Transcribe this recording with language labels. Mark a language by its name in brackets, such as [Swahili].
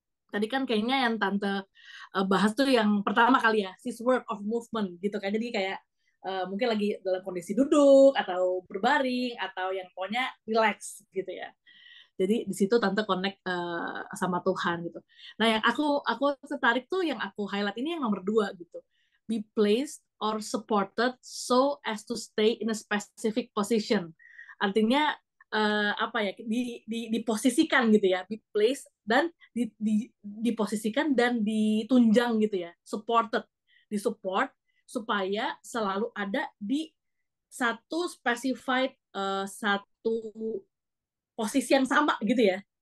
[Indonesian] Tadi kan kayaknya yang Tante bahas tuh yang pertama kali ya, [English] sis work of movement [Indonesian] gitu kan. Jadi kayak mungkin lagi dalam kondisi duduk atau berbaring atau yang pokoknya relax gitu ya. Jadi di situ tante connect sama Tuhan gitu. Nah yang aku tertarik tuh yang aku highlight ini yang nomor dua gitu. [English] Be placed or supported so as to stay in a specific position. [Indonesian] Artinya apa ya diposisikan gitu ya, be placed dan diposisikan dan ditunjang gitu ya, supported, disupport supaya selalu ada di satu specified satu posisi yang sama gitu ya.